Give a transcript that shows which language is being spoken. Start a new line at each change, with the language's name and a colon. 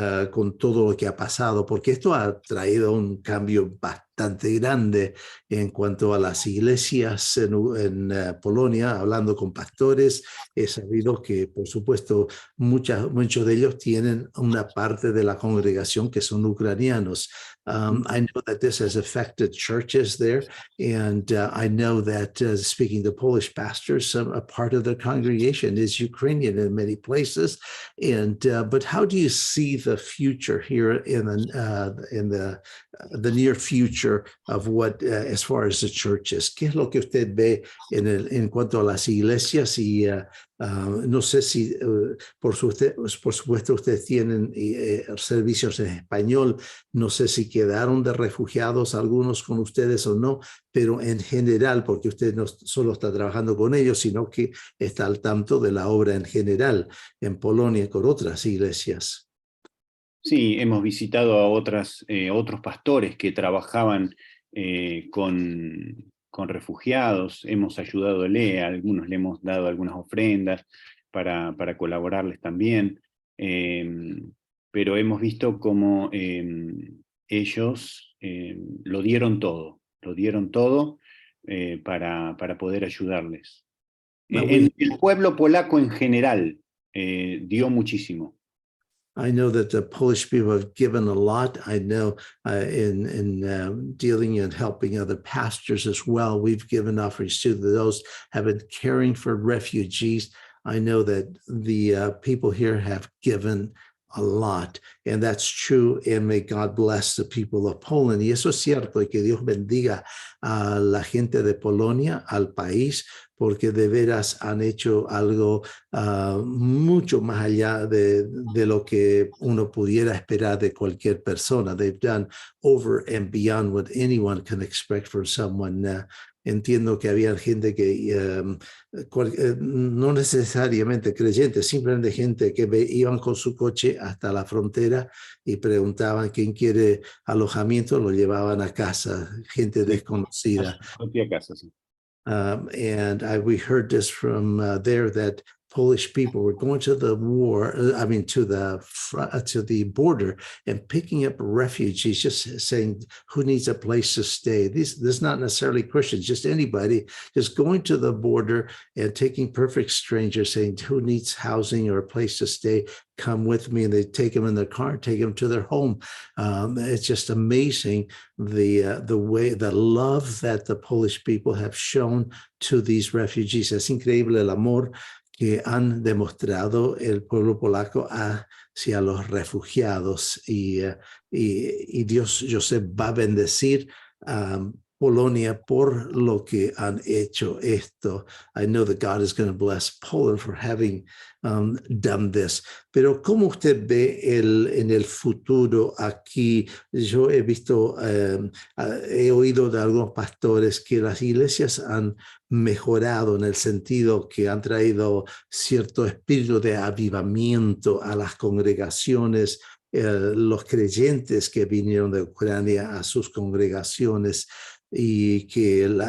Spanish: Con todo lo que ha pasado, porque esto ha traído un cambio bastante grande en cuanto a las iglesias en Polonia. Hablando con pastores, he sabido que, por supuesto, muchos de ellos tienen una parte de la congregación que son ucranianos.
English: I know that this has affected churches there, and I know that speaking to Polish pastors, a part of their congregation is Ukrainian in many places. And but how do you see the future here in the near future of what as far as the churches?
Spanish: ¿Qué es lo que usted ve en cuanto a las iglesias? Y no sé si por supuesto ustedes tienen servicios en español. No sé si quedaron de refugiados algunos con ustedes o no, pero en general, porque usted no solo está trabajando con ellos, sino que está al tanto de la obra en general en Polonia con otras iglesias. Sí, hemos visitado a otros pastores que trabajaban con refugiados, hemos ayudadole, a algunos le hemos dado algunas ofrendas para colaborarles también, pero hemos visto cómo ellos lo dieron todo para poder ayudarles. En el pueblo polaco en general dio muchísimo.
English: I know that the Polish people have given a lot. I know in dealing and helping other pastors as well, we've given offerings to those have been caring for refugees. I know that the people here have given a lot, and that's true. And may God bless the people of Poland.
Spanish: Y eso es cierto, y que Dios bendiga a la gente de Polonia, al país, porque de veras han hecho algo mucho más allá de lo que uno pudiera esperar de cualquier persona.
English: They've done over and beyond what anyone can expect from someone.
Spanish: Entiendo que había gente que no necesariamente creyentes, simplemente gente que iban con su coche hasta la frontera y preguntaban quién quiere alojamiento, lo llevaban a casa, gente desconocida. A su propia casa, sí.
English: And we heard this from there that Polish people were going to the war, to the border and picking up refugees, just saying who needs a place to stay. This is not necessarily Christians, just anybody, just going to the border and taking perfect strangers, saying who needs housing or a place to stay, come with me, and they take them in their car, take them to their home. It's just amazing the love that the Polish people have shown to these refugees.
Spanish: Es increíble el amor que han demostrado el pueblo polaco hacia los refugiados y Dios, yo sé, va a bendecir Polonia por lo que han hecho esto.
English: I know that God is going to bless Poland for having done this.
Spanish: Pero ¿cómo usted ve en el futuro aquí? Yo he visto, he oído de algunos pastores que las iglesias han mejorado en el sentido que han traído cierto espíritu de avivamiento a las congregaciones, los creyentes que vinieron de Ucrania a sus congregaciones, y que